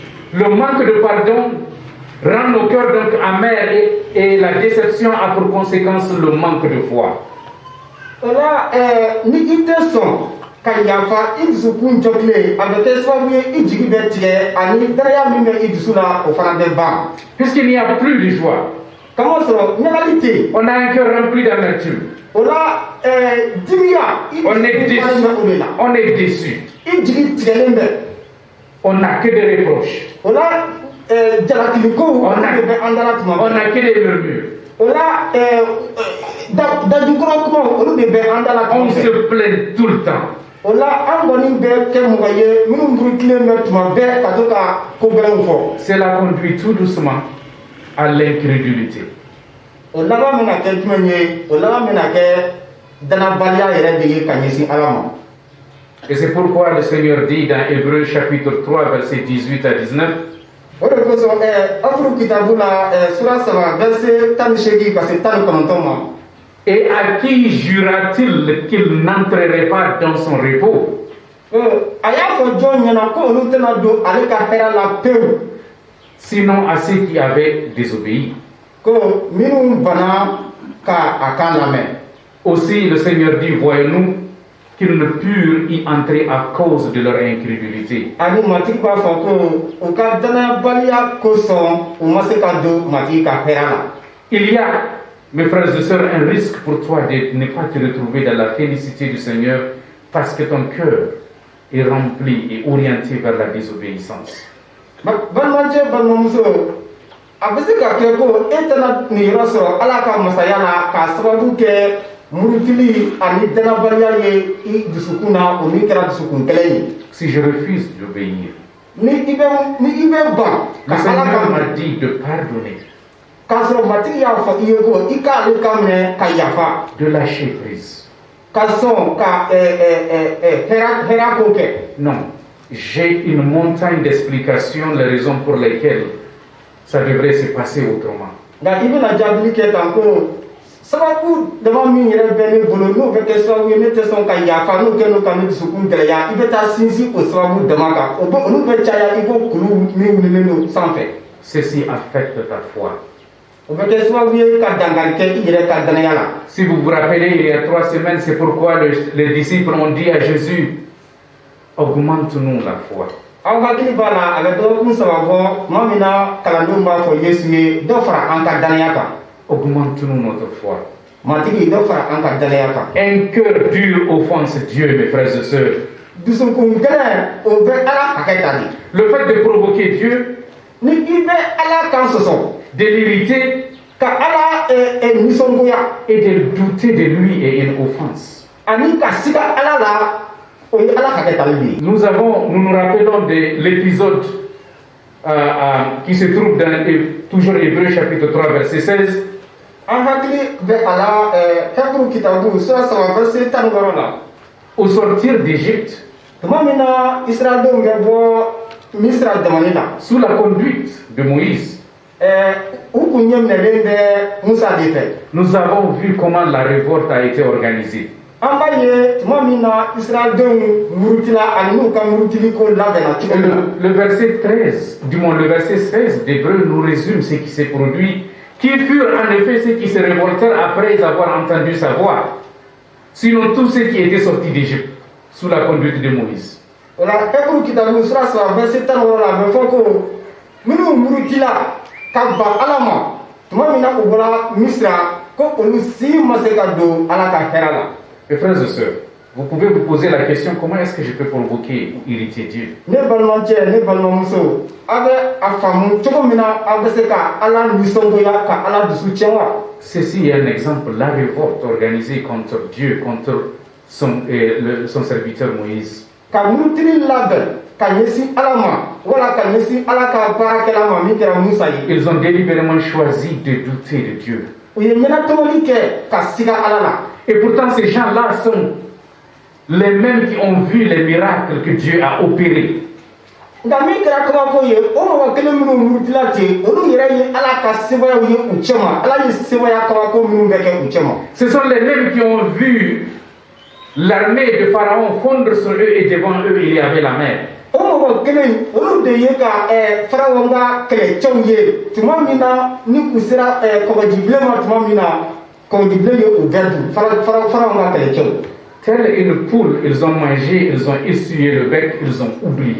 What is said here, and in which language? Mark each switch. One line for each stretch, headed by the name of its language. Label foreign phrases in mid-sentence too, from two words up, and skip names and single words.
French: Le manque de pardon rend nos cœurs donc amers et la déception a pour conséquence le manque de foi.
Bambara: Ola ni ite son ka yafa idusukun jokle avec sababu ijigi be tigɛ ani daraya min bɛ idusu la o fana bɛ ban.
French: Puisqu'il n'y a plus de joie,
Bambara: Kama sɔrɔ ɲagali tɛ.
French: on a un cœur rempli d'amertume.
Bambara: Ola dimiya
French: On est déçu. On est déçu.
Bambara: Ijigi tigɛlen bɛ.
French: On n'a que des reproches.
Bambara: Ola jalakiliko olu de bɛ an dala tuma bɛɛ.
French: On n'a que des murmures.
Bambara: Ola dajukɔrɔ kuma olu de bɛ an dala tuma
French: On
Bambara: bɛɛ.
French: se plaint tout le temps.
Bambara: Ola an kɔni bɛ kɛ mɔgɔ ye minnu burutilen bɛ tuma bɛɛ ka to ka ko gɛlɛnw fɔ.
French: Cela conduit tout doucement à l'incrédulité.
Bambara: O laban bɛna kɛ jumɛn ye? O laban bɛna kɛ danabaliya yɛrɛ de ye ka ɲɛsin Ala ma.
French: Et c'est pourquoi le Seigneur dit dans Hébreux chapitre 3 versets 18 à 19.
Bambara: O de kosɔn Afuru kitabu la sura 3 verset 18 ka se 19 ma.
French: Et à qui jura-t-il qu'il n'entrerait pas dans son repos?
Bambara: A y'a fɔ jɔn ɲɛna ko olu tɛna don ale ka hɛrɛ la pewu.
French: Sinon à ceux qui avaient désobéi.
Bambara: Ko minnu bana ka a kan lamɛn.
French: Aussi le Seigneur dit, voyons-nous qu'ils ne purent y entrer à cause de leur incrédulité.
Bambara: Ani matigi b'a fɔ ko u ka danayabaliya kosɔn u ma se ka don matigi ka hɛrɛ la.
French: Il y a, mes frères et sœurs, un risque pour toi de ne pas te retrouver dans la félicité du Seigneur parce que ton cœur est rempli et orienté vers la désobéissance.
Bambara: Balimancɛ balimamuso a bɛ se ka kɛ ko e tɛna nin yɔrɔ sɔrɔ Ala ka masaya la k'a sababu kɛ murutili ani danabaliya ye I dusukun na o min kɛra dusukun kɛlɛ ye.
French: Si je refuse d'obéir,
Bambara: Ni i bɛ ban
French: le
Bambara: ka Ala
French: Seigneur
Bambara: ka
French: m'a dit de pardonner,
Bambara: k'a sɔrɔ matigi y'a fɔ I ye ko I k'ale ka minɛ ka yafa
French: de lâcher prise.
Bambara: ka sɔn ka hɛrɛ ko kɛ.
French: Non, j'ai une montagne d'explications, les raisons pour lesquelles ça devrait se passer autrement.
Bambara: Nka I bɛna jaabili kɛ tan ko sababu dama min yɛrɛ bɛ ne bolo n'o bɛ kɛ sababu ye ne tɛ sɔn ka yafa n'o kɛ n'o ka ne dusukun gɛlɛya I bɛ taa sinsin o sababu dama kan olu bɛ caya I ko kulu min wulilen don sanfɛ.
French: Ceci affecte ta foi.
Bambara: O bɛ kɛ sababu ye ka dankari kɛ I yɛrɛ ka danaya la.
French: Si vous vous rappelez, il y a 3 semaines, c'est pourquoi les disciples ont dit à Jésus, augmente-nous la foi.
Bambara: Aw hakili b'a la a bɛ dɔgɔkun 3 bɔ tuma min na kalandenw b'a fɔ Yesu ye dɔ fara an ka danaya kan.
French: Augmente-nous notre foi.
Bambara: Matigi dɔ fara an ka danaya kan.
French: Un cœur dur offense Dieu, mes frères et sœurs.
Bambara: Dusukun gɛlɛn o bɛ Ala hakɛ ta de.
French: Le fait de provoquer Dieu,
Bambara: Ni I bɛ Ala kan sɔsɔ
French: de l'irriter
Bambara: ka Ala nisɔngoya
French: et de douter de lui est une offense.
Bambara: ani ka siga Ala la o ye Ala hakɛ tali de ye.
French: Nous nous rappelons de l'épisode qui se trouve dans toujours Hébreux chapitre 3 verset 16.
Bambara: An hakili bɛ a la Hebrew kitabu sura 3 verset 16 la.
French: Au sortir d'Égypte,
Bambara: Tuma min na Israɛldenw bɛ bɔ Misira jamana la.
French: sous la conduite de Moïse,
Bambara: U kun ɲɛminɛlen bɛ Musa de fɛ.
French: nous avons vu comment la révolte a été organisée.
Bambara: An b'a ye tuma min na Israɛldenw murutila ani n'u ka murutiliko labɛnna cogo min na.
French: Le verset 13, du moins le verset 16 d'Hébreux nous résume ce qui s'est produit, qui furent en effet ceux qui se révoltèrent après avoir entendu sa voix, sinon tous ceux qui étaient sortis d'Égypte sous la conduite de Moïse.
Bambara: O la Hebrew kitabu sura 3 verset 16 la a bɛ fɔ ko minnu murutila ka ban Ala ma tuma min na u bɔra Misira ko olu si ma se ka don Ala ka hɛrɛ la.
French: Mes frères et sœurs, vous pouvez vous poser la question, comment est-ce que je peux provoquer ou irriter Dieu?
Bambara: Ne balimancɛ ne balimamuso a bɛ a faamu cogo min na a bɛ se ka Ala nisɔngoya ka Ala dusu tiɲɛ wa.
French: Ceci est un exemple, la révolte organisée contre Dieu, contre son serviteur Moïse.
Bambara: Ka murutili labɛn ka ɲɛsin Ala ma wala ka ɲɛsin Ala ka baarakɛla ma min kɛra Musa ye.
French: Ils ont délibérément choisi de douter de Dieu.
Bambara: U ye ɲɛnatɔmɔli kɛ ka siga Ala la.
French: Et pourtant ces gens-là sont les mêmes qui ont vu les miracles que Dieu a opérés.
Bambara: Nka min kɛra kabako ye o mɔgɔ kelen minnu murutila ten olu yɛrɛ ye Ala ka sebayaw ye u cɛ ma Ala ye sebaya kabako minnu bɛ kɛ u cɛ ma.
French: Ce sont les mêmes qui ont vu l'armée de Pharaon fondre sur eux et devant eux il y avait la mer.
Bambara: O mɔgɔ mɔgɔ kelen olu de ye ka faraw ka kɛlɛcɛw ye tuma min na ni u sera kɔgɔjibilen ma tuma min na kɔgɔjibilen ye u bɛɛ dun faraw ka kɛlɛcɛw.
French: Telle une poule, ils ont mangé, ils ont essuyé le bec, ils ont oublié.